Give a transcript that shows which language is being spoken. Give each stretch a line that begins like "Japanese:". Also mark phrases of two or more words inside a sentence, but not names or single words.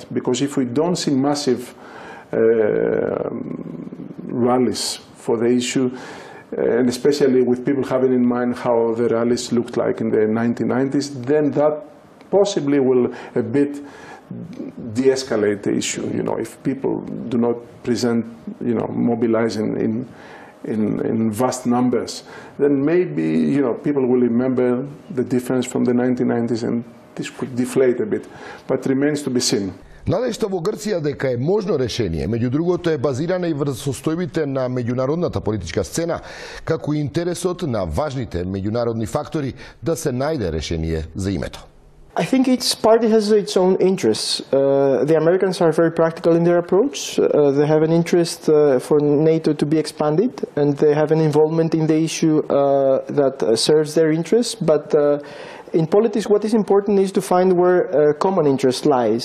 English: Because if we don't see massive rallies for the issue, and especially with people having in mind how the rallies looked like in the 1990s, then that possibly will a bit de-escalate the issue. You know, if people do not present, you know, mobilizing in vast numbers, then maybe, you know, people will remember the difference from the 1990s and this could deflate a bit, but remains to be seen.
Macedonian: Надежта во Грција дека е можно решение, меѓу другото, е базирана и врз состојбите на меѓународната политичка сцена, како и интересот на важните меѓународни фактори да се најде решение за името.
English: I think each party has its own interests. The Americans are very practical in their approach. They have an interest for NATO to be expanded, and they have an involvement in the issue that serves their interests. But in politics, what is important is to find where common interest lies.